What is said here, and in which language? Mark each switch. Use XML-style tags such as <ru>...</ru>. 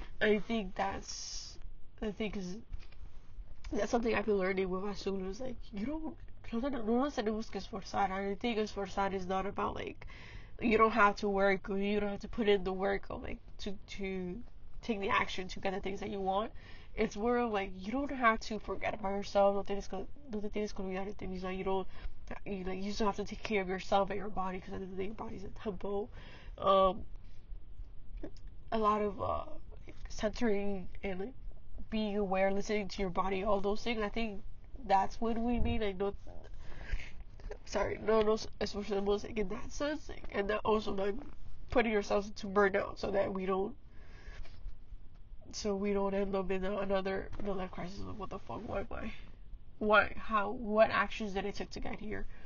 <en>And I think that's the thing, because that's something I've been learning with my students. Like,</en> <es>no nos tenemos que esforzar.</es> <en>I think esforzar is not about like, you don't have to work, or you don't have to put in the work, or like to take the action to get the things that you want. It's more of like, you don't have to forget about yourself.</en> <es>No te tienes que olvidar de ti misma.</es> <en>You still have to take care of yourself and your body, because I think your body's a temple. A lot of centering and like being aware, listening to your body, all those things. I think that's what we mean. Like,</en> <es>no nos esforzamos</es> <en>in that sense, and that also not putting ourselves into burnout, so that we don't end up in another life crisis of what the fuck, what actions did I take to get here.</en>